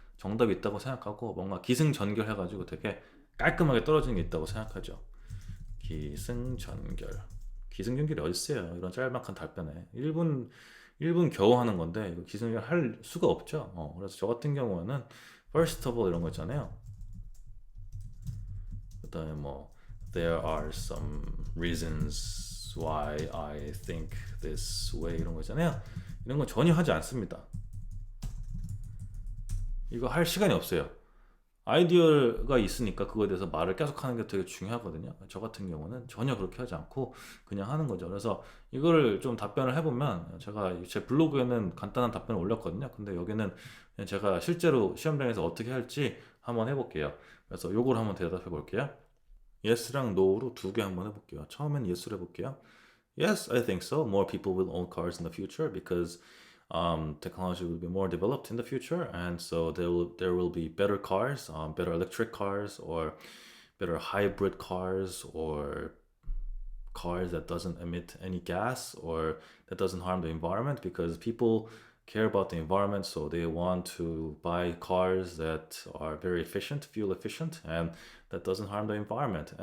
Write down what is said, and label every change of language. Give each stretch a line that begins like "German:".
Korean: 정답이 있다고 생각하고 뭔가 기승전결 해가지고 되게 깔끔하게 떨어지는 게 있다고 생각하죠. 기승전결. 기승전결이 어딨어요? 이런 짤막한 답변에. 1분 겨우 하는 건데 이거 기승전결 할 수가 없죠. 그래서 저 같은 경우에는
English: first of all
Korean: 이런 거 있잖아요. 그다음에 뭐
English: there are some reasons why I think this way
Korean: 이런 거 있잖아요. 이런 건 전혀 하지 않습니다. 이거 할 시간이 없어요. 아이디어가 있으니까 그거에 대해서 말을 계속 하는 게 되게 중요하거든요. 저 같은 경우는 전혀 그렇게 하지 않고 그냥 하는 거죠. 그래서 이거를 좀 답변을 해보면 제가 제 블로그에는 간단한 답변을 올렸거든요. 근데 여기는 그냥 제가 실제로 시험장에서 어떻게 할지 한번 해볼게요. 그래서 요걸 한번 대답해 볼게요. yes랑 no로 두 개 한번 해볼게요. 처음엔 yes로 해볼게요.
English: Yes, I think so. More people will own cars in the future because technology will be more developed in the future, and so there will be better cars, better electric cars, or better hybrid cars, or cars that doesn't emit any gas or that doesn't harm the environment because people care about the environment, so they want to buy cars that are very efficient, fuel efficient, and that doesn't harm the environment.